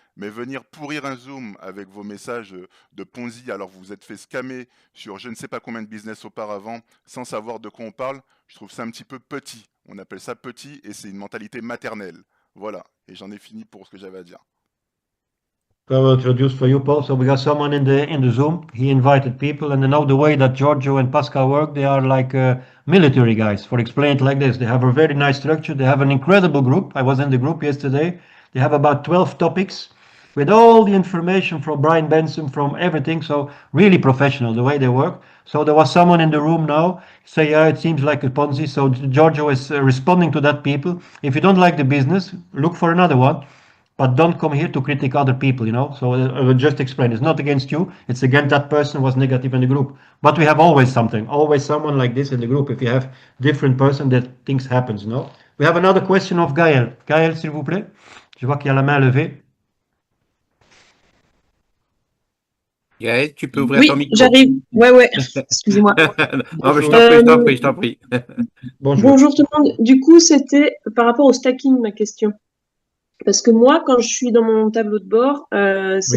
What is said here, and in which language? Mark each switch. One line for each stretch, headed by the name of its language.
French: Mais venir pourrir un Zoom avec vos messages de Ponzi alors que vous vous êtes fait scammer sur je ne sais pas combien de business auparavant sans savoir de quoi on parle, je trouve ça un petit peu petit. On appelle ça petit et c'est une mentalité maternelle. Voilà. Et j'en ai fini pour ce que j'avais à dire.
English: I will introduce for you, Paul. So we got someone in the Zoom. He invited people, and now the way that Giorgio and Pascal work, they are like military guys. For explain it like this, they have a very nice structure. They have an incredible group. I was in the group yesterday. They have about 12 topics with all the information from Brian Benson, from everything. So really professional the way they work. So there was someone in the room now say, yeah, it seems like a Ponzi. So Giorgio is responding to that people. If you don't like the business, look for another one. But don't come here to critique other people, you know. So I will just explain. It's not against you. It's against that person who was negative in the group. But we have always something, always someone like this in the group. If you have different person, that things happens, you know. We have another question of Gaël.
French: Gaël, s'il vous plaît. Je vois qu'il y a la main levée. Gaël, tu peux ouvrir Oui, ton micro. j'arrive. Ouais. Excusez-moi. Non, mais je t'en prie. Bonjour. Bonjour tout le monde. Du coup, c'était par rapport au stacking ma question. Parce que moi, quand je suis dans mon tableau de bord, c'est